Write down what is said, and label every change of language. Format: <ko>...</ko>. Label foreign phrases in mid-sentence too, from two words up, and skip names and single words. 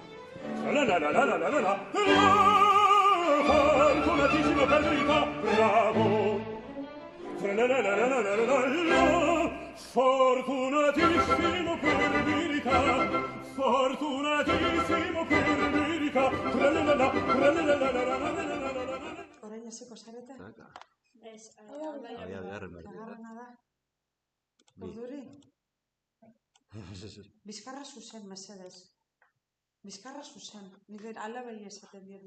<it>Fortunatissimo per verità, bravo. Fortunatissimo per verità, fortunatissimo per verità.</it> <eu>Orain hasiko zarete? Ez, Agarrena da. Urduri? Bizkarra zuzen, mesedez. Bizkarra zuzen. Nire alabei esaten diet.</eu>